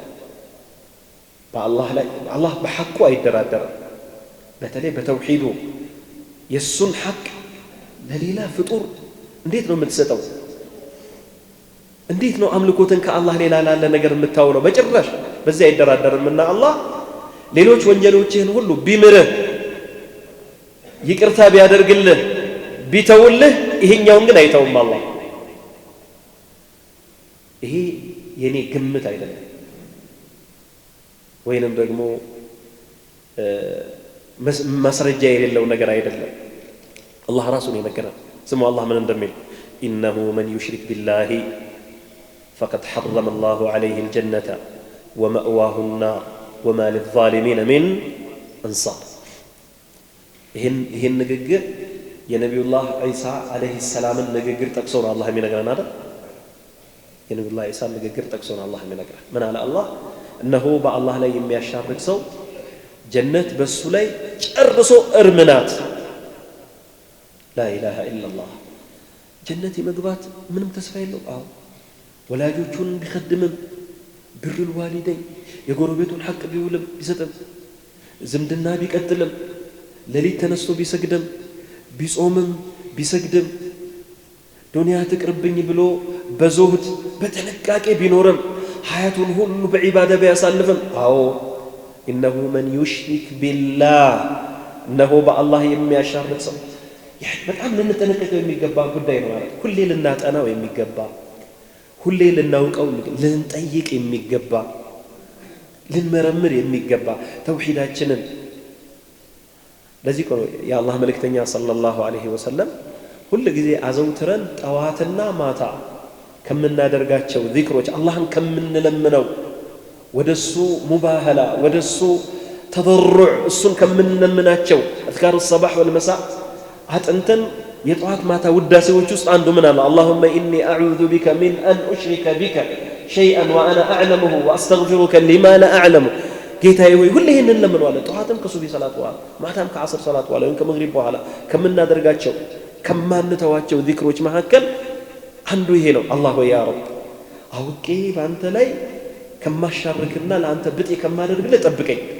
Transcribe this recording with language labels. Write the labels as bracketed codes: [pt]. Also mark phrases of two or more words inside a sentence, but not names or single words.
[am] በአላህ ላይ አላህ በሐቁ አይደራደርም በተለይ በተውሂዱ የሱን ሐቅ ለሌላ ፍጡር እንዴት ነው የምትሰጠው እንዴት ነው አምልኮትን ከአላህ ሌላ ላለ ነገር የምታውለው በጭራሽ በዚህ አይደራደርምና አላህ ሌሎች ወንጀሎችህን ሁሉ ቢምርህ ይቅርታ ቢያደርግልህ ቢተውልህ ይሄኛውን ግን አይተውም አላህ ይሄ የኔ ግምት አይደለም ወይንም ደግሞ ማስረጃ የሌለው ነገር አይደለም አላህ ራሱን ይነገራል ስሙ አላህ ምን እንደሚል [ar] إنه من يشرك بالله فقد حرم الله عليه الجنة ومأواه النار وما للظالمين من أنصار [am] ይህን ንግግር የነቢዩላህ ዒሳ አለይሂ ሰላምን ንግግር ጠቅሶ ነው አላህ የሚነግረን አይደል የነቢዩላህ ዒሳ ንግግር ጠቅሶ ነው አላህ የሚነግረን ምን አለ አላህ እነሆ በአላህ ላይ የሚያሻርክ ሰው ጀነት በሱ ላይ ጨርሶ እርምናት [ar] لا إله إلا الله [am] ጀነት የመግባት ምንም ተስፋ የለው አዎ ወላጆቹን ቢخدምም [ar] بر الوالدين [am] የጎረቤቱን ሐቅ ቢውልም ቢሰጥም ዝምድና ቢቀጥልም ለሊት ተነስቶ ቢሰግድም ቢጾምም ቢሰግድም ዱንያ ትቅርብኝ ብሎ በዙህድ በተነቃቄ ቢኖርም ሐያቱን ሁሉ በዒባዳ ቢያሳልፍም አዎ [ar] إنه من يشرك بالله [am] እነሆ በአላህ የሚያሻርክ ሰው በጣም ልንጠነቀቀው የሚገባ ጉዳይ ነው ማለት ሁሌ ልናጠናው የሚገባ ሁሌ ልናውቀው ልንጠይቅ የሚገባ ልንመረምር የሚገባ ተውሂዳችንን ለዚህ የአላህ መልእክተኛ [ar] صلى الله عليه وسلم [am] ሁሉ ጊዜ አዘውትረን ጠዋትና ማታ ከምናደርጋቸው ዚክሮች አላህን ከምንለምነው ወደሱ ሙባህላ ወደሱ ተضرع እሱን ከምንለምናቸው [ar] أذكار الصباح والمساء [am] አጥንተን የጧት ማታ ውዳሴዎች ውስጥ አንዱ ምን አለ [ar] اللهم إني أعوذ بك من أن أشرك بك شيئا وأنا أعلمه وأستغفرك لما لا أعلمه [am] ጌታዬ ሆይ ሁሌ ይሄንን ለምንዋለን ጧትም ከሱቢ ሰላት በኋላ ማታም ከአስር ሰላት በኋላ ወይም ከመግሪብ በኋላ ከምናደርጋቸው ከማንተዋቸው ዚክሮች መካከል አንዱ ይሄ ነው አላህ ሆይ [ar] يا رب [am] አውቄ ባንተ ላይ ከማሻርክና ለአንተ ብጤ ከማደርግልህ ጠብቀኝ